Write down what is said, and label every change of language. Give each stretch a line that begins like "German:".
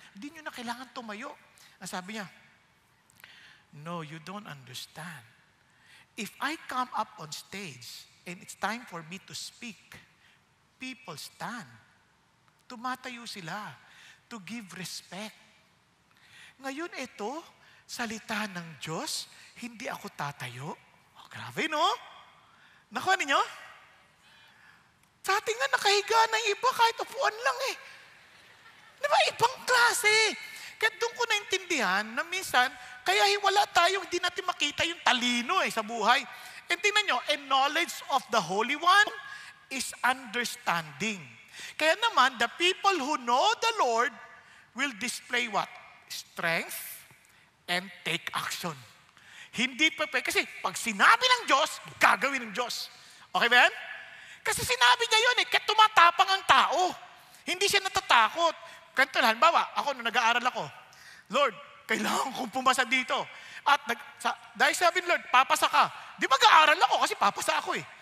Filipino: Hindi nyo na kailangan tumayo. Ang sabi niya,
English: no, you don't understand. If I come up on stage and it's time for me to speak, people stand.
Filipino: Tumatayo sila
English: to give respect.
Filipino: Ngayon ito, salita ng Diyos, hindi ako tatayo. Oh, grabe, no? Nakuha ninyo? Sa ating nga nakahiga ng iba kahit upuan lang eh. Di ba? Ibang klase. Kaya doon ko naintindihan na minsan, kaya wala tayong, hindi natin makita yung talino sa buhay.
English: And
Filipino: tingnan nyo,
English: and knowledge of the Holy One is understanding.
Filipino: Kaya naman,
English: the people who know the Lord will display what? Strength and take action.
Filipino: Hindi pa, kasi pag sinabi ng Diyos, gagawin ng Diyos. Okay ba yan? Kasi sinabi niya yun kaya tumatapang ang tao. Hindi siya natatakot. Ganito, halimbawa, ako nung nag-aaral ako, Lord, kailangan kong pumasa dito. At dahil sabi ni Lord, papasa ka. Di mag-aaral ako kasi papasa ako eh.